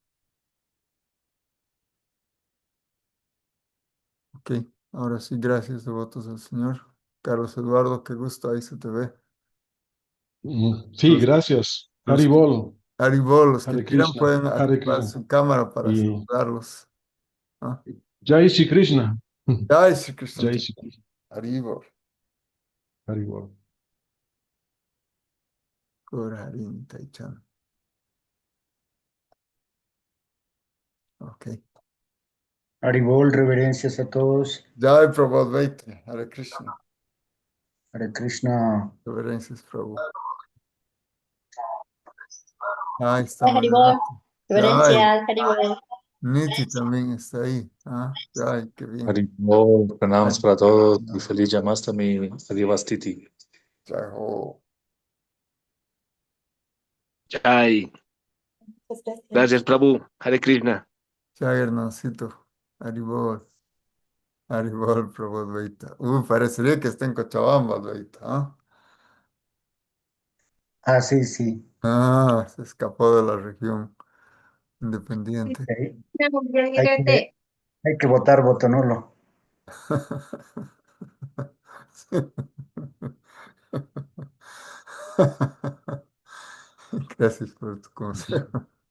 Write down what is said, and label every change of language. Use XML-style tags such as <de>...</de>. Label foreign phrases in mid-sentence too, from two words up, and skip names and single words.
<es>Ok, ahora sí, gracias, devotos del Señor. Carlos Eduardo, qué gusto, ahí se te ve. Sí, Los, gracias. los que, Haribol, Haribol, los que Hare quieran Krishna, pueden Hare activar Krishna. su cámara para Y saludarlos. ¿Ah?</es> <hi>Jai Shri Krishna. Jai Sri Krishna, Jai Shri Krishna.</hi> <es>Haribol, Haribol. Gorarin Taichan. Ok. Haribol, reverencias a todos. Jai Prabhupada Veite, Hare Krishna. Hare Krishna. Reverencias, Prabhu. Ahí está Hola, Haribol. Mariana. Jai. Reverencias, Haribol. Niti también está ahí. Ah, Jai, qué bien. Haribol, pranams Jai. para todos y feliz Jamastami, Adivastiti.</es> <hi>Jai Ho.</hi> <es>Jai, Muchas gracias. gracias Prabhu, Hare Krishna. Jai Hernancito. Haribol. Haribol, Prabhupada Veita. Parecería que está en Cochabamba, Veita. ¿Ah? Ah, sí, sí. Ah, se escapó de la región independiente. Hay, hay que, hay que votar voto nulo. Gracias por tu consejo.</es>